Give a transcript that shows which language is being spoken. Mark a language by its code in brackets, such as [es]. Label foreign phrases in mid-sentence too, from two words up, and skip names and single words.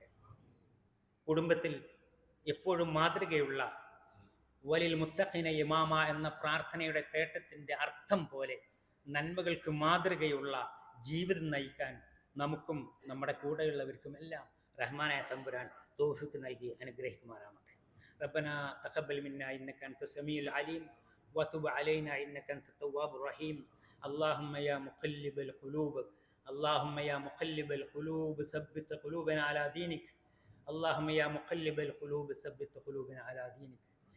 [ml] കുടുംബത്തിൽ എപ്പോഴും മാതൃകയുള്ള [ar] ول المتقين إماما [ml] എന്ന പ്രാർത്ഥനയുടെ തേട്ടത്തിൻ്റെ അർത്ഥം പോലെ നന്മകൾക്ക് മാതൃകയുള്ള ജീവിതം നയിക്കാൻ നമുക്കും നമ്മുടെ കൂടെയുള്ളവർക്കും എല്ലാം റഹ്മാനായ തമ്പുരാൻ തൗഫീഖ് നൽകി അനുഗ്രഹിക്കുമാറാവട്ടെ. [ar] ربنا تقبل منا إنك أنت السميع العليم وتب علينا إنك أنت التواب الرحيم. اللهم يا مقلب القلوب، اللهم يا مقلب القلوب ثبت قلوبنا على دينك. اللهم يا مقلب القلوب ثبت قلوبنا على دينك.